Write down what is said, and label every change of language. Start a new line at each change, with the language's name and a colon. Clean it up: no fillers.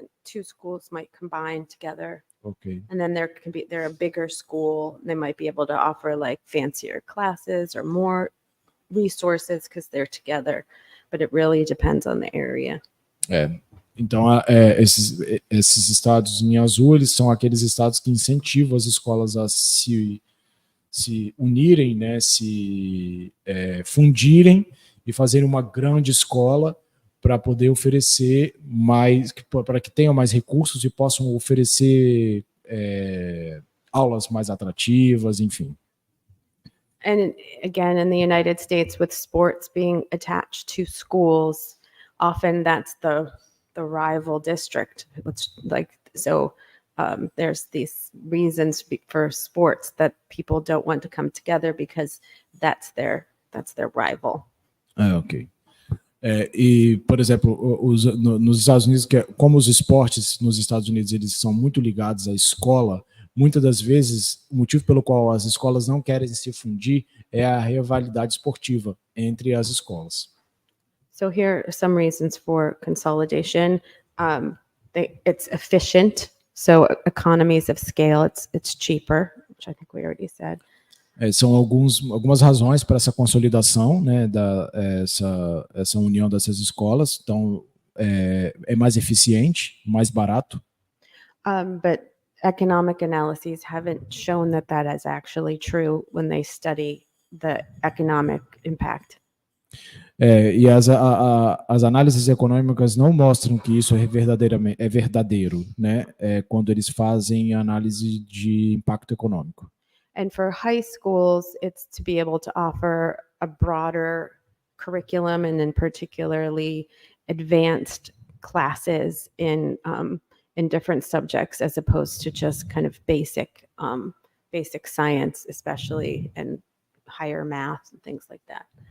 English: like two schools might combine together. Okay. And then they're a bigger school. They might be able to offer like fancier classes or more resources because they're together. But it really depends on the area.
Portuguese: Então, esses estados em azul, eles são aqueles estados que incentivam as escolas a se unirem, né, se fundirem e fazerem uma grande escola para poder oferecer mais, para que tenham mais recursos e possam oferecer aulas mais atrativas, enfim.
English: And again, in the United States, with sports being attached to schools, often that's the rival district. It's like, so there's these reasons for sports that people don't want to come together because that's their rival. Ok.
Portuguese: E, por exemplo, nos Estados Unidos, como os esportes nos Estados Unidos eles são muito ligados à escola, muitas das vezes o motivo pelo qual as escolas não querem se fundir é a rivalidade esportiva entre as escolas.
English: So here are some reasons for consolidation. It's efficient, so economies of scale. It's cheaper, which I think we already said.
Portuguese: São algumas razões para essa consolidação, né, essa união dessas escolas. Então, é mais eficiente, mais barato.
English: But economic analyses haven't shown that is actually true when they study the economic impact.
Portuguese: E as análises econômicas não mostram que isso é verdadeiro, né, quando eles fazem análise de impacto econômico.
English: And for high schools, it's to be able to offer a broader curriculum and in particularly advanced classes in different subjects as opposed to just kind of basic science, especially, and higher math and things like that.